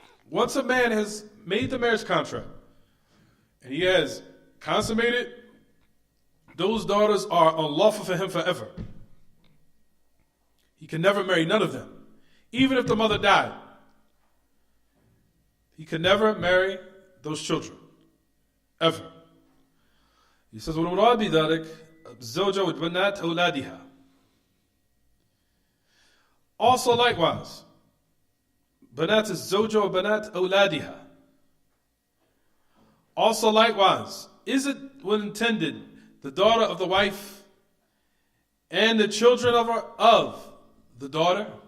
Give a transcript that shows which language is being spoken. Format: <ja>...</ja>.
<en>Once a man has made the marriage contract, and he has consummated, those daughters are unlawful for him forever. He can never marry none of them. Even if the mother died, he can never marry those children. Ever. He says,</en> <ar>وَالْمُرَادِ بِذَلِكَ الزَّوْجَةُ وَبَنَاتِ أَوْلَادِهَا.</ar> <en>Also likewise,</en> <ar>banat az-zawja wa banat awladiha.</ar> <en>Also likewise, is it when intended the daughter of the wife and the children of the daughter?</en>